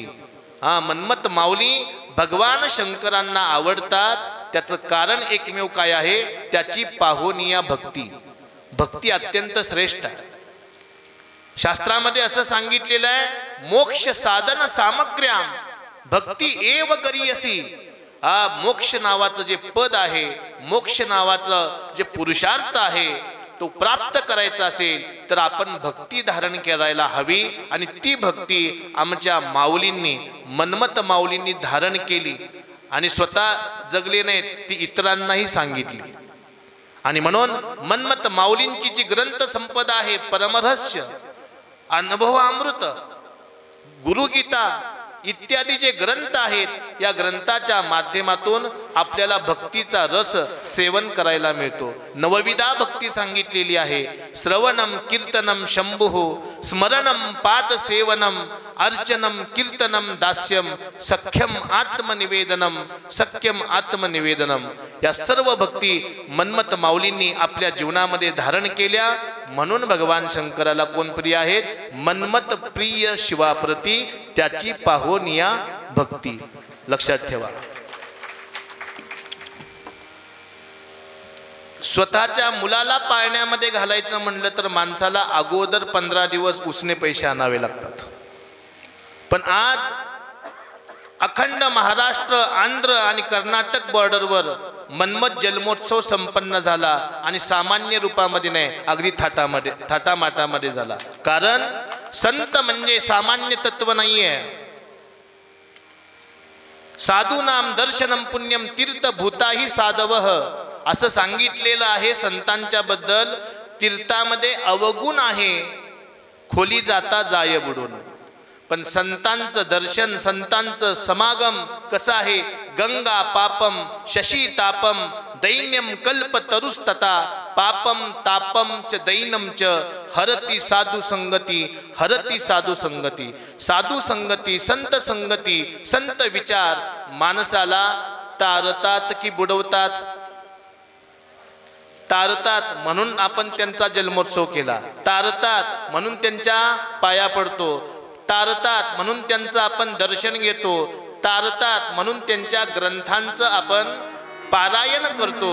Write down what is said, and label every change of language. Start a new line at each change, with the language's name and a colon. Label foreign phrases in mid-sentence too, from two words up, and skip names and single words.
Marathi: मन्मथ माऊली भगवान शंकरांना आवडतात, त्याचं कारण एकमेव काय आहे? त्याची पाहोनिया भक्ती। भक्ती अत्यंत श्रेष्ठ आहे। शास्त्रामध्ये असं सांगितलेलं आहे,
Sanskrit: मोक्ष साधन सामग्र्याम भक्ती एव गरीयसी।
Marathi: मोक्ष नावाचं जे पद आहे, मोक्ष नावाचं जे पुरुषार्थ आहे, तो प्राप्त करायचा असेल तर आपण भक्ती धारण करायला हवी। आणि ती भक्ती आमच्या माऊलींनी, मन्मथ माऊलींनी धारण केली आणि स्वतः जगले नाहीत, ती इतरांनाही सांगितली। आणि म्हणून मन्मथ माऊलींची जी ग्रंथ संपदा आहे, परमरहस्य, अनुभवामृत, गुरुगीता इत्यादी जे ग्रंथ आहेत, या ग्रंथाच्या माध्यमातून आपल्याला भक्तीचा रस सेवन करायला मिळतो। नवविधा भक्ती सांगितलेली आहे,
Sanskrit: श्रवणम कीर्तनम शंभुः, स्मरणम पादसेवनम, अर्चनम कीर्तनम दास्यम, सख्यम आत्मनिवेदनम, सख्यम आत्मनिवेदनम।
Marathi: या सर्व भक्ती मन्मथ माऊलींनी आपल्या जीवनामध्ये धारण केल्या। म्हणून भगवान शंकराला कोण प्रिय आहेत? मन्मथ प्रिय शिवाप्रती त्याची पाहोनिया भक्ती। लक्षात ठेवा, स्वतःच्या मुलाला पाळण्यामध्ये घालायचं म्हणलं तर माणसाला अगोदर 15 दिवस उसने पैसे आणावे लागतात। पण आज अखंड महाराष्ट्र, आंध्र आणि कर्नाटक बॉर्डरवर मन्मथ जन्मोत्सव संपन्न झाला आणि सामान्य रूपामध्ये नाही, अगदी थाटामाटामध्ये झाला। कारण संत म्हणजे सामान्य तत्व नाहीये।
Sanskrit: साधूनाम दर्शनम पुण्यम तीर्थभूताही साधवः
Marathi: असं सांगितलेलं आहे संतांच्या बद्दल। तीर्थामध्ये अवगुण आहे, खोली जाता जाय बुडून। पण संतांचं दर्शन, संतांचं समागम कसं आहे?
Sanskrit: गंगा पापम शशी तापम दैन्यम कल्प तरुस्तता, पापम तापम च दैनम च हरती साधु संगती, हरती साधु संगती।
Marathi: साधु संगती, संत संगती, संत विचार माणसाला तारतात की बुडवतात? तारतात, म्हणून आपण त्यांचा जन्मोत्सव केला। तारतात म्हणून त्यांच्या पाया पडतो, तारतात म्हणून त्यांचं आपण दर्शन घेतो, तारतात म्हणून त्यांच्या ग्रंथांचं आपण पारायण करतो।